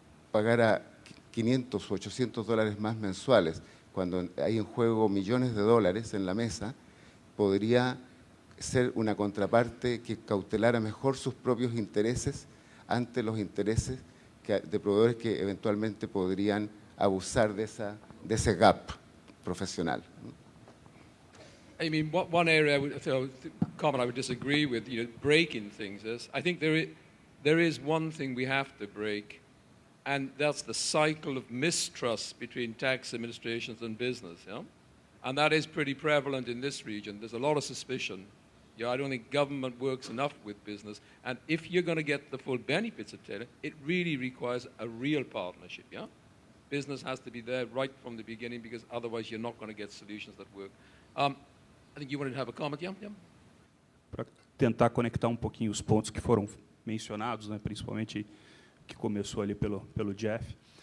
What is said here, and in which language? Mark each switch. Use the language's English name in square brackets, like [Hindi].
[Spanish] pagara 500 o 800 dólares más mensuales, cuando hay en juego millones de dólares en la mesa, podría ser una contraparte que cautelara mejor sus propios intereses ante los intereses de proveedores que eventualmente podrían abusar de ese gap profesional. [English] I mean, one area, Carmen, I would disagree with, breaking things is, I think there is one thing we have to break, and that's the cycle of mistrust between tax administrations and business, And that is pretty prevalent in this region. There's a lot of suspicion. I don't think government works enough with business, and if you're going to get the full benefits of Taylor, it really requires a real partnership, Business has to be there right from the beginning, because otherwise you're not going to get solutions that work. I think you wanted to have a comment, yeah? [Portuguese] Para tentar conectar um pouquinho os pontos que foram mencionados, né, principalmente que começou ali pelo Jeff.